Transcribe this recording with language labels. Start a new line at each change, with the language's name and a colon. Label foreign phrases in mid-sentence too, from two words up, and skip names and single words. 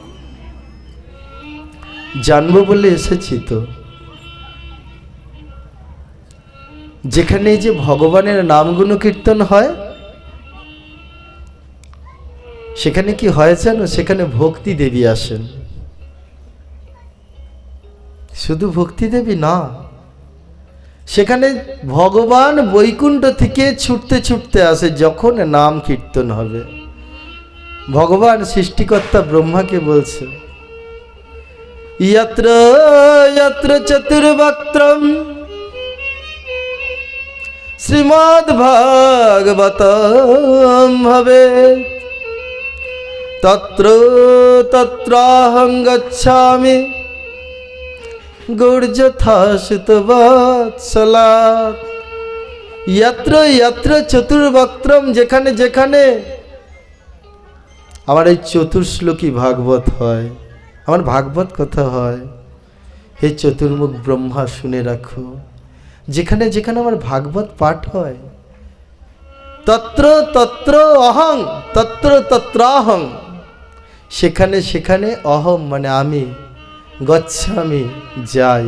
Bangla: জানবো বলে এসেছি তো, যেখানে যে ভগবানের নামগুণ কীর্তন হয় সেখানে কি হয় জানো, সেখানে ভক্তি দেবী আসেন। শুধু ভক্তি দেবী না, সেখানে ভগবান বৈকুণ্ঠ থেকে ছুটতে ছুটতে আসে যখন নাম কীর্তন হবে। ভগবান সৃষ্টিকর্তা ব্রহ্মাকে বলছে
Sanskrit: यत्र यत्र चतुर्वक्त्रम श्रीमद्भागवतम भवेत् तत्र तत्राहं गच्छामि गौर्जथासुतवत्सलात्। यत्र यत्र चतुर्वक्त्रम,
Bangla: যেখানে যেখানে আমার এই চতুর্শ্লোকী ভাগবত হয়, আমার ভাগবত কথা হয়, হে চতুর্মুখ ব্রহ্মা শুনে রাখো, যেখানে যেখানে আমার ভাগবত পাঠ হয়
Sanskrit: तत्र तत्र अहं तत्र तत्राहं,
Bangla: সেখানে সেখানে অহম মানে আমি, গচ্ছামি যাই।